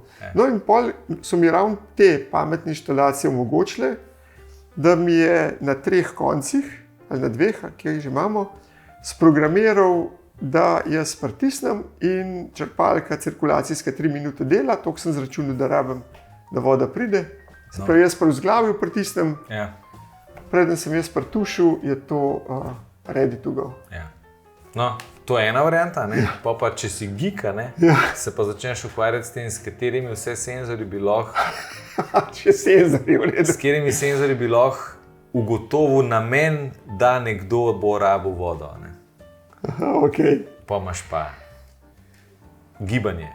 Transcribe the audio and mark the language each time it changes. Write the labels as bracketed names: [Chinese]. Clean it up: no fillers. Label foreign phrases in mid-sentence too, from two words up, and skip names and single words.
[Slovenian] No in pol so mi ravno te pametne inštalacije omogočile, da mi je na 3 koncih, ali na 2, kjer že imamo, sprogramiral, da jaz pritisnem in črpalka cirkulacijska 3 minute dela, toliko sem zračunal, da rabim, da voda pride. Se pravi, jaz pa v zglavju pritisnem, preden sem jaz pritušil, je to [English] ready to go. [Slovenian] No, to je ena varianta, pa če si geek, se pa začneš ukvarjati s tem, s katerimi vse senzori bi lahko s katerimi senzori bi lahko ugotovil namen, da nekdo bo rabil vodo. Pa imaš pa gibanje.